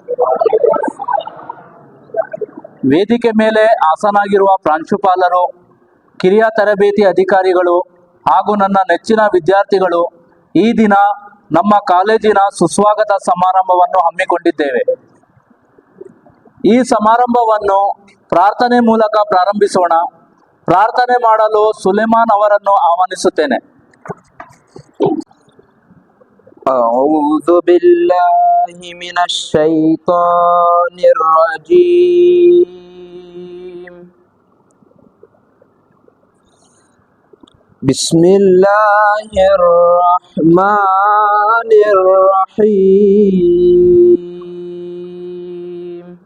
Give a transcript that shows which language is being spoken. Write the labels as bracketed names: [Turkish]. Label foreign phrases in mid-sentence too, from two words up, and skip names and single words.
[Kannada] ವೇದಿಕೆ ಮೇಲೆ ಆಸನಾಗಿರುವ ಪ್ರಾಂಶುಪಾಲರು, ಕಿರಿಯ ತರಬೇತಿ ಅಧಿಕಾರಿಗಳು ಹಾಗೂ ನನ್ನ ನೆಚ್ಚಿನ ವಿದ್ಯಾರ್ಥಿಗಳು, ಈ ದಿನ ನಮ್ಮ ಕಾಲೇಜಿನ ಸುಸ್ವಾಗತ ಸಮಾರಂಭವನ್ನು ಹಮ್ಮಿಕೊಂಡಿದ್ದೇವೆ. ಈ ಸಮಾರಂಭವನ್ನು ಪ್ರಾರ್ಥನೆ ಮೂಲಕ ಪ್ರಾರಂಭಿಸೋಣ. ಪ್ರಾರ್ಥನೆ ಮಾಡಲು ಸುಲೇಮಾನ್ ಅವರನ್ನು ಆಹ್ವಾನಿಸುತ್ತೇನೆ. [Arabic] أعوذ بالله من الشيطان الرجيم. بسم الله الرحمن الرحيم.